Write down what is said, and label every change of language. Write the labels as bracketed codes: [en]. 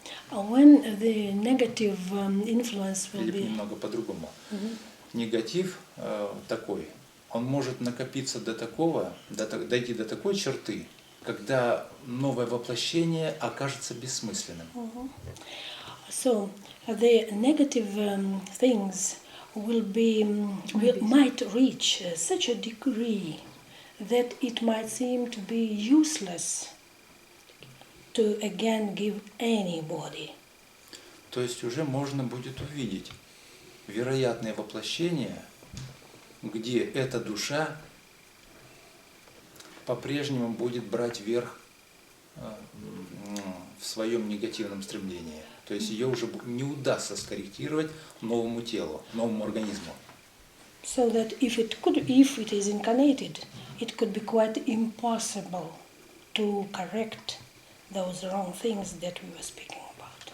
[en] When the negative influence will [ru] или [en] be [ru] немного по-другому, негатив такой, он может накопиться до такого, дойти до такой черты, когда новое воплощение окажется бессмысленным. [en] So the negative things might reach such a degree that it might seem to be useless to again give anybody. [ru] То есть уже можно будет увидеть вероятное воплощение, где эта душа по-прежнему будет брать верх в своем негативном стремлении. То есть ее уже не удастся скорректировать новому телу, новому организму. [en] So that if it is incarnated, it could be quite impossible to correct those wrong things that we were speaking about.